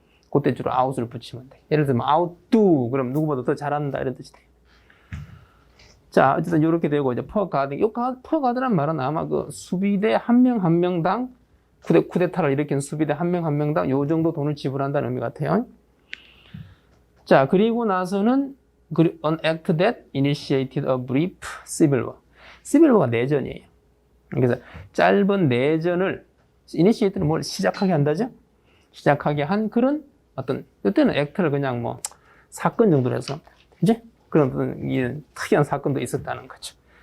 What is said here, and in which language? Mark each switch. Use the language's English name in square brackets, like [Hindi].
[Korean] 그때 주로 아웃을 붙이면 돼. 예를 들면, 아웃두, 그럼 누구보다 더 잘한다, 이런 뜻이 돼요. 자, 어쨌든 이렇게 되고, 이제 퍼가드. 이 퍼가드란 말은 아마 그 수비대 한 명 한 명당 쿠데타를 일으킨 수비대 한 명 한 명당 요 정도 돈을 지불한다는 의미 같아요. 자, 그리고 나서는 [English] an act that initiated a brief civil war. [Korean] civil war가 내전이에요. 그래서 짧은 내전을 initiate는 뭘 시작하게 한다죠? 시작하게 한 그런 어떤 그때는 act를 그냥 뭐 사건 정도로 해서 이제 그런 어떤 특이한 사건도 있었다는 거죠.